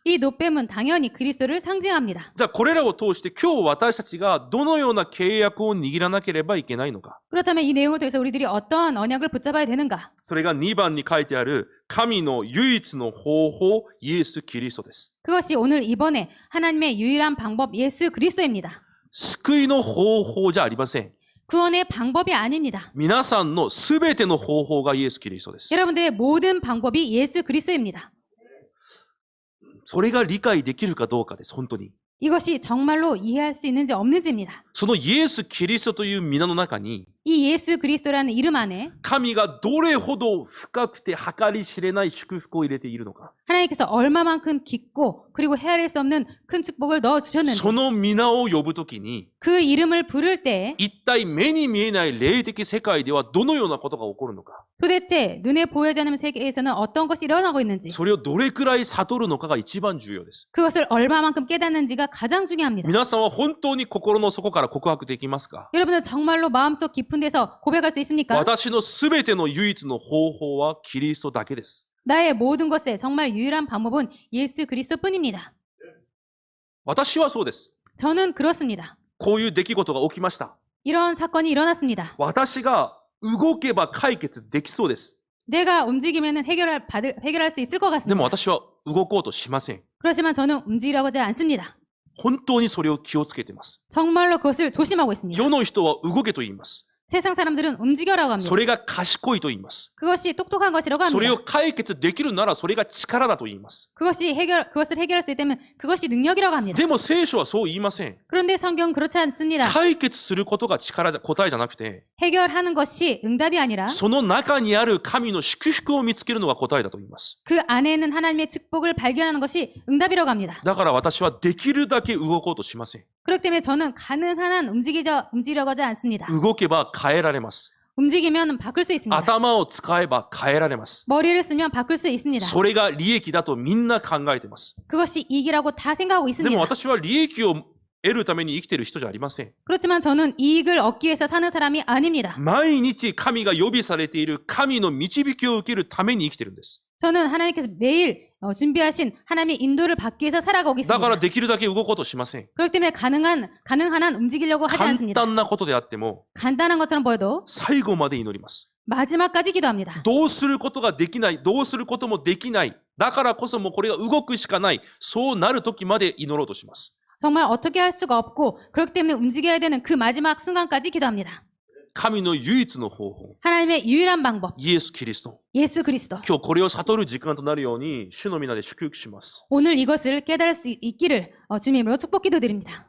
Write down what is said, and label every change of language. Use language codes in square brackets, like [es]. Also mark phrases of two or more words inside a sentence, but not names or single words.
[ko] 이 노뱀은 당연히 그리스도를 상징합니다. [ja] じゃあこれらを通して今日私たちがどのような契約を握らなければいけないのか。 [ko] 그렇다면 이 내용을 통해서 우리들이 어떠한 언약을 붙잡아야 되는가? [ja] それが2番に書いてある神の唯一の方法イエス・キリストです。 [ko] 그것이 오늘 이번에 하나님의 유일한 방법 예수 그리스도입니다. [ja] 救いの方法じゃありません。 [ko] 구원의 방법이 아닙니다. [ja] 皆さんのすべての方法がイエス・キリストです。 [ko] 여러분들의 모든 방법이 예수 그리스도입니다. [ja] それが理解できるかどうかです、本当に。 [ko] 이것이 정말로 이해할 수 있는지 없는지입니다. [ja] そのイエス・キリストという皆の中に、 [ko] 이 예수 그리스도라는 이름 안에 [ja] 神がどれほど深くて計り知れない祝福を入れているのか。 [ko] 하나님께서 얼마만큼 깊고 그리고 헤아릴 수 없는 큰 축복을 넣어 주셨는지 [ja] その皆を呼ぶときに、 [ko] 그 이름을 부를 때 [ja] 一体目に見えない霊的世界ではどのようなことが起こるのか。 [ko] 도대체 눈에 보여지지 않는 세계에서는 어떤 것이 일어나고 있는지 [ja] それをどれくらい悟るのかが一番重要です。 [ko] 그것을 얼마만큼 깨닫는지가 가장 중요합니다. [ja] 皆さんは本当に心の底から告白できますか？ [ko] 여러분은 정말로 마음속 깊은 데서 고백할 수 있습니까? [ja] 私のすべての唯一の方法はキリストだけです。 [ko] 나의 모든 것에 정말 유일한 방법은 예수 그리스도뿐입니다. [ja] 私はそうです。 [ko] 저는 그렇습니다. [ja] こういう出来事が起きました。 [ko] 이런 사건이 일어났습니다. [ja] 私が動けば解決できそうです。 [ko] 내가 움직이면 해결할 수 있을 것 [ja] でも [ko] 같습니다. [ja] 私は動こうとしません。 [ko] 그렇지만 저는 움직이려고 하지 않습니다. [ja] 本当にそれを気をつけています。 [ko] 정말로 그것을 조심하고 있습니다. [ja] 世の人は動けと言います。 [ko] 세상 사람들은 움직여라고 합니다. [ja] それが賢いと言います。 [ko] 그것이 똑똑한 것이라고 [ja] それを [ko] 합니다. [ja] 解決できるならそれが力だと言います。 [ko] 그것을 해결할 수 있다면 그것이 능력이라고 합니다. [ja] でも聖書はそう言いません。 [ko] 그런데 성경은 그렇지 않습니다. [ja] 解決することが答えじゃなくて、 [ko] 해결하는 것이 응답이 아니라 [ja] その中にある神の祝福を見つけるのが答えだと言います。 [ko] 그 안에 있는 하나님의 축복을 발견하는 것이 응답이라고 합니다. [ja] だから私はできるだけ動こうとしません。 [ko] 그렇기 때문에 저는 가능한 한 움직이려고 하지 않습니다. [ja] 動けば変えられます。 [ko] 움직이면 바꿀 수 있습니다. [ja] 頭を使えば変えられます。 [ko] 머리를 쓰면 바꿀 수 있습니다. [ja] それが利益だとみんな考えています。 [ko] 그것이 이익이라고 다 생각하고 [ja] で [ko] 있습니다. [ja] も私は利益を得るために生きている人じゃありません。 [ko] 그렇지만 저는 이익을 얻기 위해서 사는 사람이 아닙니다. [ja] 毎日神が予備されている神の導きを受けるために生きているんです。 [ko] 저는 하나님께서 매일 준비하신 하나님의 인도를 받기 위해서 살아가고 [ja] だから [ko] 있습니다. [ja] できるだけ動こうとしません。 [ko] 그렇기 때문에 가능한 한 움직이려고 하지 [ja] 簡 [ko] 않습니다. [ja] 単なことであっても [ko] 간단한 것처럼 보여도 [ja] 最後まで祈ります。 [ko] 마지막까지 기도합니다. [ja] どうすることができない、どうすることもできない。だからこそもうこれが動くしかない。そうなる時まで祈ろうとします。 [ko] 정말 어떻게 할 수가 없고 그렇기 때문에 움직여야 되는 그 마지막 순간까지 기도합니다. [ja] 神の唯一の方法、 [ko] 하나님의 유일한 방법, [ja] イエス・キリスト。 [ko] 예수 그리스도. [ja] 今日これを悟る時間となるように、主の皆で祝福します。 [ko] 오늘 이것을 깨달을 수 있기를 주님으로 축복 기도드립니다.